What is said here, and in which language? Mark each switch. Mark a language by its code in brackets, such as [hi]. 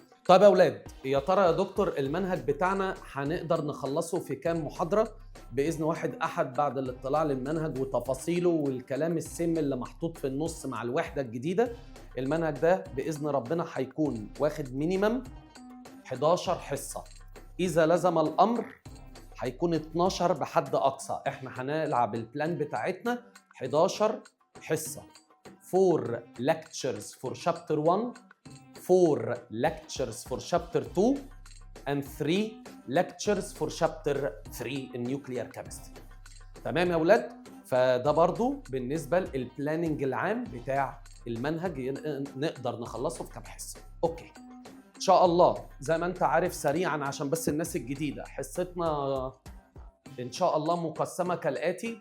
[ar] طيب يا اولاد، يا ترى يا دكتور المنهج بتاعنا هنقدر نخلصه في كام محاضرة؟ بإذن واحد أحد بعد الاطلاع للمنهج وتفاصيله والكلام السم اللي محطوط في النص مع الوحدة الجديدة، المنهج ده بإذن ربنا هيكون واخد مينيمم 11 حصة. إذا لزم الأمر هيكون 12 بحد أقصى. إحنا هنلعب البلان بتاعتنا 11 حصة. [en] 4 lectures for chapter 1, 4 lectures for chapter 2 and 3 lectures for chapter 3 in nuclear chemistry. [ar] تمام يا أولاد؟ فده برضو بالنسبة للبلاننج العام بتاع المنهج نقدر نخلصه في كام حصة. أوكي. إن شاء الله زي ما أنت عارف سريعاً عشان بس الناس الجديدة، حصتنا إن شاء الله مقسمة كالآتي.